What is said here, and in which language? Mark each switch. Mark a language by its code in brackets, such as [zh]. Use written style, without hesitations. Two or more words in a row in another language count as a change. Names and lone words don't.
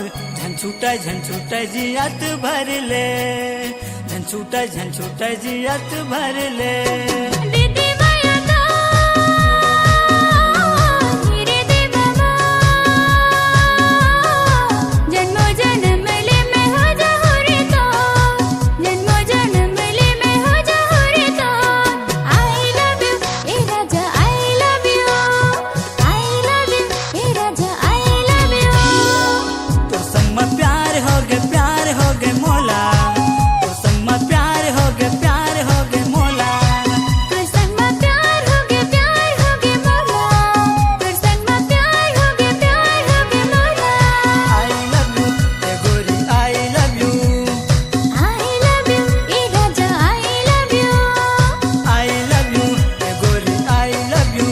[hne] झन छूटे जियत भरले, झन छूटे जियत भरले। दीदी माया तो रे दे बाबा जन्मो जन्म ले मैं हो जाऊँ तो, जन्मो जन्म ले मैं हो जाऊँ तो। [en] I love you [hne] ए राजा [en] I love you, I love you [hne] ए राजा [en] I love you। [hne] तोर संग में प्यार हो गे मोला। तोर संग में प्यार हो गे मोला। तोर संग में प्यार हो गे मोला। तोर संग में प्यार हो गे मोला। [en] I love you [hne] ए गोरी [en] I love you, I love you [hne] ए राजा [en] I love you, I love you [hne] ए गोरी [en] I love you।